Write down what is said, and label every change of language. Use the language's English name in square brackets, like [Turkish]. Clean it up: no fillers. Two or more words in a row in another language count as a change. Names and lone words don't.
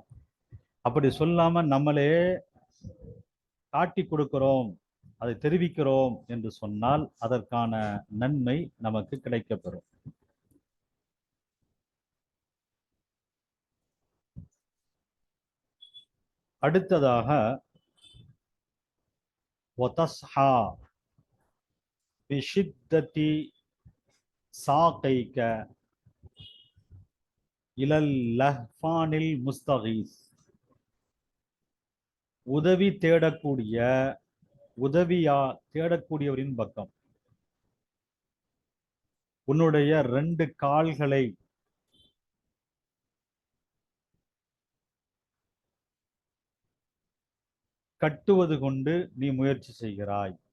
[Tamil] அப்படி சொல்லாம நம்மளே காட்டி கொடுக்கிறோம், அதை தெரிவிக்கிறோம் என்று சொன்னால் அதற்கான நன்மை நமக்கு கிடைக்கப்பெறும். [Arabic] அடுத்ததாக وتصحى بشدة ساقيك إلى اللهفان المستغيث. [Tamil] உதவி தேடக்கூடியவரின் பக்கம் உன்னுடைய 2 கால்களை கட்டுவது கொண்டு நீ முயற்சி செய்கிறாய்.